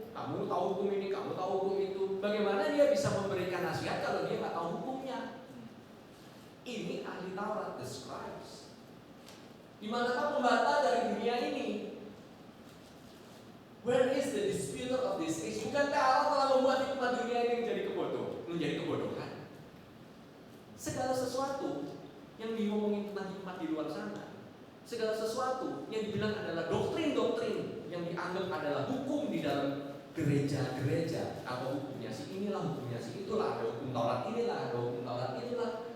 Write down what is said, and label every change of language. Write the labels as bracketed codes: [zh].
[id] Kamu tahu hukum ini, kamu tahu hukum itu. Bagaimana dia bisa memberikan nasihat kalau dia nggak tahu hukumnya? Ini ahli Taurat, [en] the scribes. [id] Di manakah pembantah dari dunia ini? [en] Where is the disputer of this age? [id] Bukankah Allah telah membuat hikmat dunia ini menjadi kebodohan? Segala sesuatu yang diomongin tentang hikmat di luar sana, segala sesuatu yang dibilang adalah doktrin-doktrin yang dianggap adalah hukum di dalam gereja-gereja, atau hukumnya si inilah, hukumnya si itulah, ada hukum Taurat inilah, ada hukum Taurat inilah.